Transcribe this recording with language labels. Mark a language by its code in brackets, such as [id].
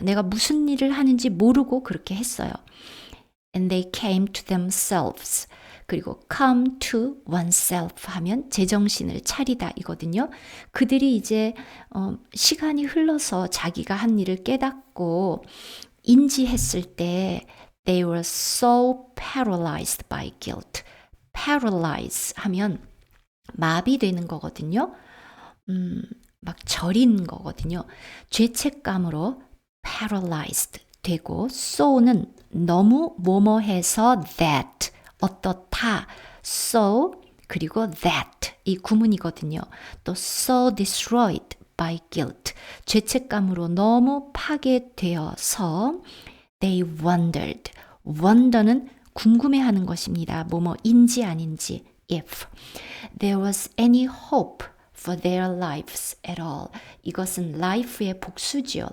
[ko] 내가 무슨 일을 하는지 모르고 그렇게 했어요. [en] And they came to themselves. [ko] 그리고 [en] come to oneself [ko] 하면 제정신을 차리다 이거든요. 그들이 이제 시간이 흘러서 자기가 한 일을 깨닫고 인지했을 때 [en] they were so paralyzed by guilt. [ko] paralyze 하면 마비되는 거거든요. 막 절인 거거든요. 죄책감으로 paralyzed 되고 so는 너무 뭐뭐해서 that 어떻다 so 그리고 that 이 구문이거든요. 또 [en] so destroyed by guilt [ko] 죄책감으로 너무 파괴되어서 [en] they wondered [ko] wonder는 궁금해하는 것입니다. 뭐뭐인지 아닌지 [en] if there was any hope for their lives at all [ko] 이것은 life의 복수지요.